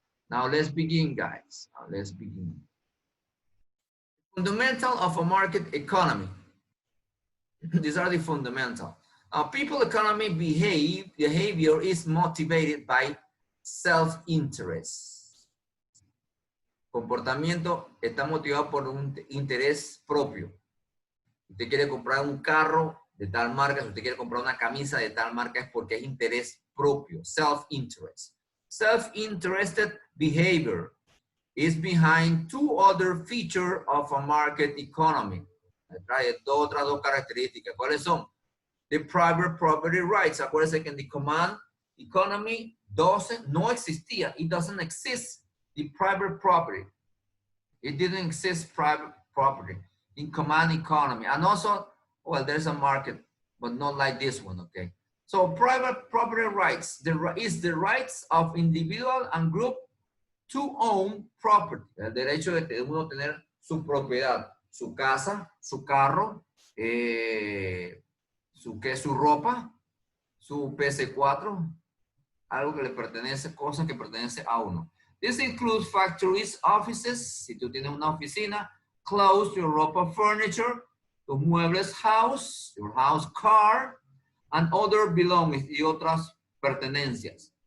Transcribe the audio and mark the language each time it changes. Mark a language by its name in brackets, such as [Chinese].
[English] Now let's begin, guys. Let's begin. Fundamental of a market economy. These are the fundamental. People economy behavior is motivated by self-interest. [Spanish] Comportamiento está motivado por un interés propio. Usted quiere comprar un carro de tal marca, si usted quiere comprar una camisa de tal marca, es porque es interés propio, self-interest. [English] Self-interested behavior is behind two other features of a market economy. [Spanish] Trae otras dos características. ¿Cuáles son? [English] The private property rights. [Spanish] Acuérdense que en [English] the command economy [Spanish] no existía. [English] It doesn't exist. The private property. It didn't exist private property in command economy. And also, well, there's a market but not like this one, okay? So private property rights is the rights of individual and group to own property. [Spanish] El derecho de uno tener su propiedad, su casa, su carro, su ropa, su PC4, algo que le pertenece, cosas que pertenece a uno. [English] This includes factories, offices, [Spanish] si tú tienes una oficina, [English] clothes, your ropa, furniture, [Spanish] tus muebles, [English] house, your house, car, and other belongings, [Spanish] y otras pertenencias.